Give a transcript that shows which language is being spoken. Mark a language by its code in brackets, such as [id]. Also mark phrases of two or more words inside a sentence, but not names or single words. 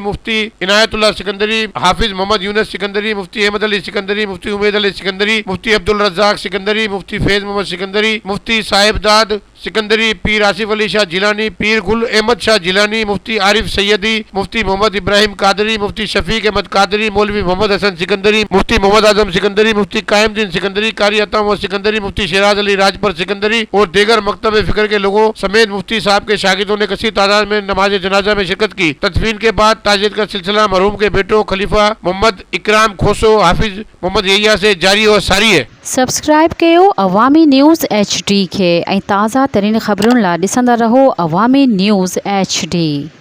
[ur] مفتی عنایت اللہ سکندری، حافظ محمد یونس سکندری، مفتی احمد علی سکندری، مفتی امید علی سکندری، مفتی عبدالرزاق سکندری، مفتی فیض محمد سکندری، مفتی صاحب داد سکندری، پیر آصف علی شاہ جیلانی، پیر گل احمد شاہ جیلانی، مفتی عارف سیدی، مفتی محمد ابراہیم قادری، مفتی شفیق احمد قادری، مولوی محمد حسن سکندری، مفتی محمد اعظم سکندری، مفتی قائم دین سکندری، قاری عطا محمد سکندری، مفتی شیراز علی راجپر سکندری اور دیگر مکتب فکر کے لوگوں سمیت مفتی صاحب کے شاگردوں نے کثیر تعداد میں نماز جنازہ میں شرکت کی۔ تدفین کے بعد تعزیت کا سلسلہ مرحوم کے بیٹوں خلیفہ محمد اکرام کھوسو حافظ محمد یحییٰ سے جاری اور ساری ہے۔ [sd] سبسکرائب کयो عوامی نیوز HD کے ऐं ताज़ा तरीन ख़बरुनि लाइ ॾिसंदा रहो अवामी न्यूज़ HD।